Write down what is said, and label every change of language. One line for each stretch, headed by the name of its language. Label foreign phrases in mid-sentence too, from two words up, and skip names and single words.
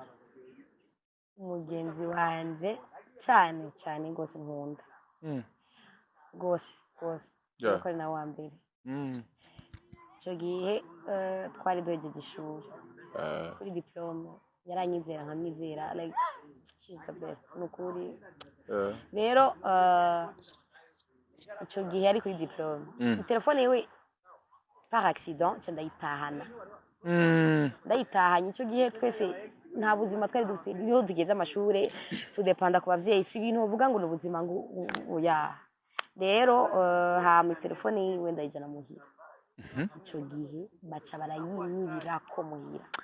Rundi: umugenzi wanje cyane gose nkunda gose nuko ari na wa mbere icyo gihe twari duhejeje ishuri kuri diplome yaranyizera nkamwizera
English: like she's the best
Rundi: nukuri rero icyo gihe yari kuri diplome telefone yiwe
French: par accident
Rundi: ndayitahana ndayitahanye icyo gihe twese nta buzima twari dufite niho tugeze amashure tudepanda ku bavyeyi si ibintu uvuga ngo n'ubuzima ngo oya rero mu telefone yiwe ndayijana muhira icyo gihe baca barayinyibirako muhira